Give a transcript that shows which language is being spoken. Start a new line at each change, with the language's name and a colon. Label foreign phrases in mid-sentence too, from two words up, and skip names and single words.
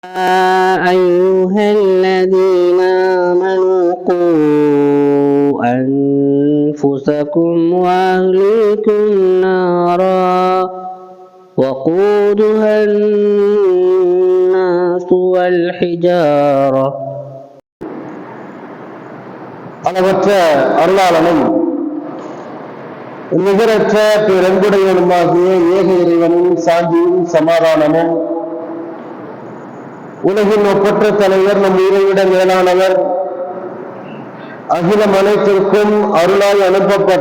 Arabic: أيها الذين آمنوا قوا أنفسكم وأهليكم نارا وقودها الناس والحجارة.
Tamil: அளவற்ற அருளாளனும் நிகரற்ற பெருங்குடையனுமாகிய ஏக இறைவனின் சாந்தியும் சமாதானமும் உலகின் ஒப்பற்ற தலைவர் நம் உயிரைவிட மேலானவர் அகிலம் அனைத்திற்கும் அருளால் அனுப்பப்பட்ட